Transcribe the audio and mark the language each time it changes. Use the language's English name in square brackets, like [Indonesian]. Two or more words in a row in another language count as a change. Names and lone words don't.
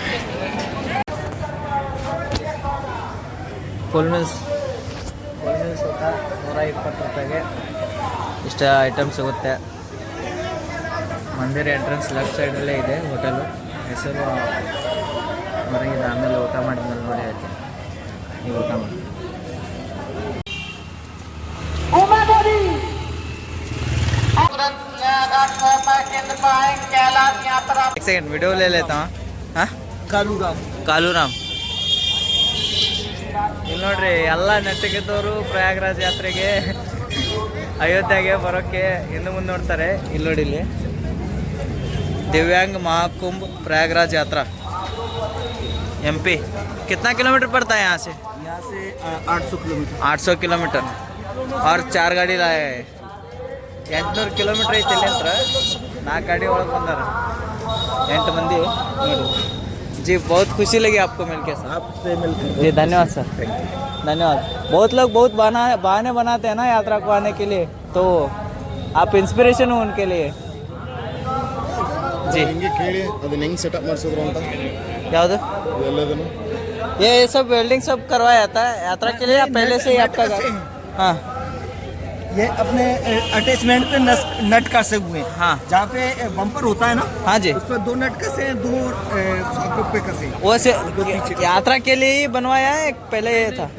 [English] full meals [Kannada] ಊಟ 120 ರೂಪಾಯಿಗೆ ಇಷ್ಟ ಐಟಮ್ ಸಿಗುತ್ತೆ. ಮಂದಿರ [English] entrance left side [Kannada] ಇದೆ ಹೋಟೆಲು. ಹೆಸರು ಹೊರಗಿದೆ. ಆಮೇಲೆ ಊಟ ಮಾಡಿದ್ಮೇಲೆ ನೋಡಿ ಆಯ್ತು. ನೀವು ಊಟ ಮಾಡಿ. एक सेकंड वीडियो ले लेता हूँ. हाँ, ಕಾಲುರಾಮ್ ಇಲ್ಲಿ ನೋಡ್ರಿ, ಎಲ್ಲ ನೆಟ್ಟಿಗೆದ್ದವರು ಪ್ರಯಾಗ್ರಾಜ್ ಯಾತ್ರೆಗೆ ಅಯೋಧ್ಯೆಗೆ ಬರೋಕ್ಕೆ ಹಿಂದೆ ಮುಂದೆ ನೋಡ್ತಾರೆ. ಇಲ್ಲಿ ನೋಡಿ, ಇಲ್ಲಿ [Hindi] दिव्यांग महाकुंभ प्रयागराज यात्रा MP. कितना किलोमीटर पड़ता है यहाँ से? 800 किलोमीटर. 800 किलोमीटर. और 4 गाड़ी लाए 800 किलोमीटर [Kannada] ಐತಿ ಇಲ್ಲಿ ಹತ್ರ [Hindi] 4 गाड़ी [Kannada] ಒಳಗೆ ಬಂದಾರ [Hindi] 8 मंदी जी बहुत खुशी लगी आपको मिलके सर आपसे मिलकर जी धन्यवाद सर धन्यवाद बहुत लोग बहुत बहाने बनाते हैं ना यात्रा को आने के लिए तो आप इंस्पिरेशन हो उनके लिए जी [Kannada] ಹಿಂಗೆ ಕೇಳಿ ಅದನ್ನ ಹೆಂಗೆ ಸೆಟಪ್ ಮಾಡಿಸಿದ್ರು ಅಂತ ಯಾವುದು ಎಲ್ಲದನ್ನು [Hindi] ये सब वेल्डिंग सब करवाया जाता है यात्रा के लिए या पहले से ही आपका हाँ ये अपने अटैचमेंट पे नट कसे हुए हैं। हाँ जहाँ पे बम्पर होता है ना, हाँ जी उस पर 2 नट कसे हैं, 2 सॉकेट पे कसे हैं। वो से यात्रा के लिए ही बनवाया है पहले ये था